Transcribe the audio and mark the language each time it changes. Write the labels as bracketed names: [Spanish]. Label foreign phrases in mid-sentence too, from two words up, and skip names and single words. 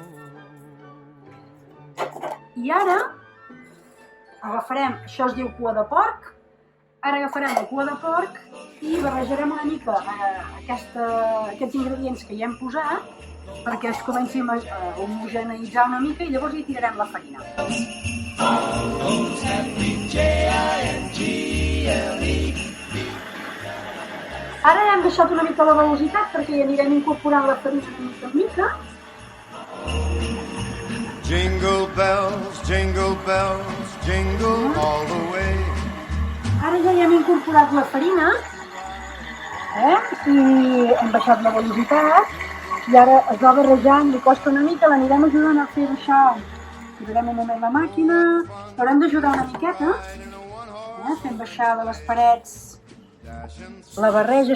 [Catalan] I ara agafarem, això es diu cua de porc, ara agafarem la cua de porc i barrejarem una mica aquests ingredients que hi hem posat perquè es comenci a homogeneïtzar una mica i llavors hi tirarem la farina. Ara hem deixat una mica la velocitat perquè hi anirem incorporant la farina de mica en mica. [English] Jingle bells, jingle all the way. [Catalan] Ara ja hi hem incorporat la farina i hem baixat la velocitat i ara es va barrejant, li costa una mica, l'anirem ajudant a fer baixar. Tirarem un moment la màquina, l'haurem d'ajudar una miqueta, fem baixar de les parets la barreja.